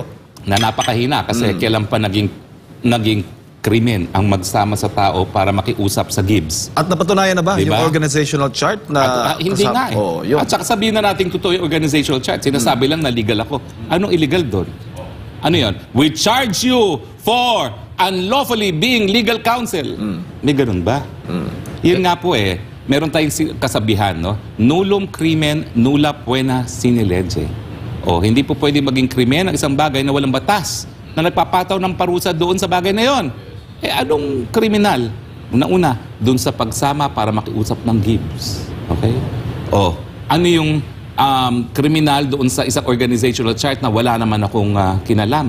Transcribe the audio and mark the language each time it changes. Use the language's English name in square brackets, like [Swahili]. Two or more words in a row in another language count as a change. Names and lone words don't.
[Filipino] Na napakahina kasi kailan pa naging krimen ang magsama sa tao para makiusap sa Gibbs. At napatunayan na ba Diba? yung [English] organizational chart [Filipino] na hindi nga yun. At saka sabihin na natin totoo yung [English] organizational chart. [Filipino] Sinasabi lang na legal ako. Anong illegal doon? Ano yun? [English] We charge you for unlawfully being legal counsel. [Filipino] May ganun ba? Yun nga po meron tayong kasabihan, no? [Latin] Nullum crimen, nulla poena sine lege. [Filipino] Hindi po pwede maging krimen ang isang bagay na walang batas na nagpapataw ng parusa doon sa bagay na yon. Anong kriminal? Una-una, doon sa pagsama para makiusap ng gifts. Okay? Ano yung kriminal doon sa isang [English] organizational chart [Filipino] na wala naman akong kinalaman?